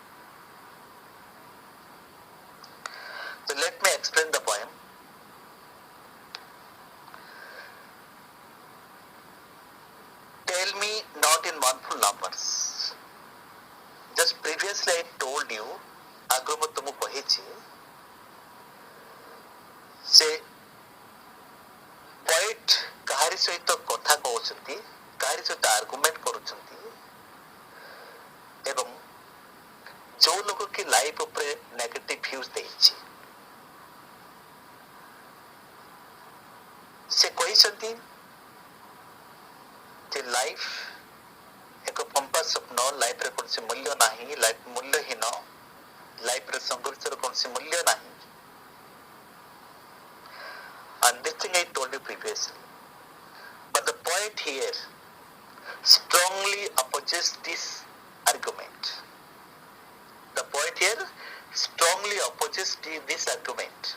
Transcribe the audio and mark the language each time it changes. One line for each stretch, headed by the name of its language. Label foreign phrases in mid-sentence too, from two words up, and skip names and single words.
English: So let me explain the poem. Tell me not in mournful numbers. Just previously I told you,
Odia: ଆଗରୁ ମୁଁ ତୁମକୁ କହିଛି, ସେ ପଏଟ୍ କାହାରି ସହିତ କଥା କହୁଛନ୍ତି, କାହାରି ସହିତ ଆର୍ଗୁମେଣ୍ଟ କରୁଛନ୍ତି, ଏବଂ ଯୋଉ ଲୋକ କି ଲାଇଫ ଉପରେ
English: negative views
Odia: ଦେଇଛି, ସେ କହିଛନ୍ତି ଯେ ଲାଇଫ ଏକ ପମ୍ପା ସ୍ୱପ୍ନ, ଲାଇଫରେ କୌଣସି ମୂଲ୍ୟ ନାହିଁ, ଲାଇଫ ମୂଲ୍ୟହୀନ, ଲାଇଫରେ ସଂଘର୍ଷର କୌଣସି ମୂଲ୍ୟ ନାହିଁ.
English: And this thing I told you previously. But the poet here strongly opposes this argument. The poet here strongly opposes this argument.